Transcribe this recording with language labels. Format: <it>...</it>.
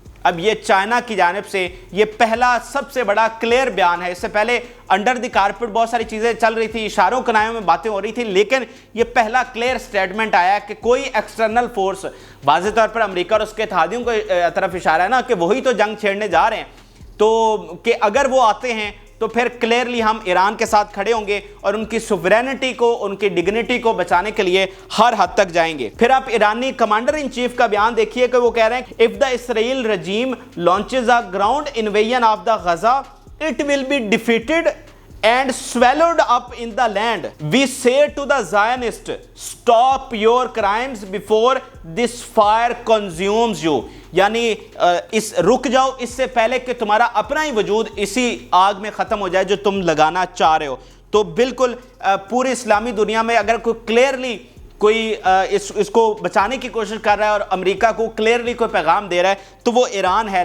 <ur>اب یہ چائنا کی جانب سے یہ پہلا سب سے بڑا کلیئر بیان ہے. اس سے پہلے</ur> <en>under the carpet</en> <ur>بہت ساری چیزیں چل رہی تھی, اشاروں کنایوں میں باتیں ہو رہی تھی, لیکن یہ پہلا کلیئر سٹیٹمنٹ آیا کہ کوئی ایکسٹرنل فورس, واضح طور پر امریکہ اور اس کے اتحادیوں کو طرف اشارہ ہے نا کہ وہی تو جنگ چھیڑنے جا رہے ہیں, تو کہ اگر وہ آتے ہیں تو پھر کلیئرلی ہم ایران کے ساتھ کھڑے ہوں گے اور ان کی سوورینٹی کو, ان کی ڈگنیٹی کو بچانے کے لیے ہر حد تک جائیں گے. پھر آپ ایرانی کمانڈر ان چیف کا بیان دیکھیے کہ وہ کہہ رہے ہیں</ur> <en>if the Israel regime launches a ground invasion of the Gaza it will be defeated and swallowed up in the land. We say to the Zionists, stop your crimes before this fire consumes you.</en> <ur>یعنی اس رک جاؤ اس سے پہلے کہ تمہارا اپنا ہی وجود اسی آگ میں ختم ہو جائے جو تم لگانا چاہ رہے ہو. تو بالکل پوری اسلامی دنیا میں اگر کوئی کلیئرلی کوئی اس کو بچانے کی کوشش کر رہا ہے اور امریکہ کو کلیئرلی کوئی پیغام دے رہا ہے تو وہ ایران ہے.</ur>